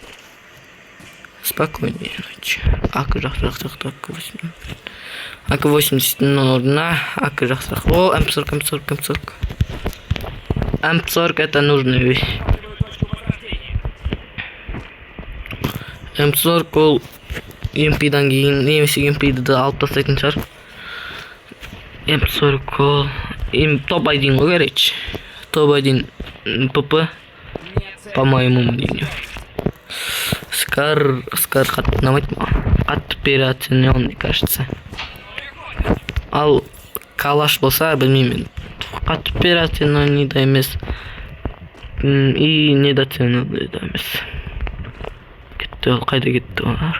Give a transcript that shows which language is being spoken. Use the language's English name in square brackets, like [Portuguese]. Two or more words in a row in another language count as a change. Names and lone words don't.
[Russian] АК-80 нужна. АК-40. О, М40. М40 это нужная вещь. [Kazakh] М40 ол емпидан кейін немесе емпиді алып тастайтын шығар. М40 ол топ-1 ғой короче. Топ-1 ПП, [Russian] по-моему мнению. [Kazakh] Скар қатты ұнамайды маған. Қатты [Russian] переоцененный, кажется. [Kazakh] Ал калаш болса, білмеймін. Қатты переоцененный да емес. [Russian] И недооцененный [Kazakh] да емес. Кетті ол, қайда кетті олар?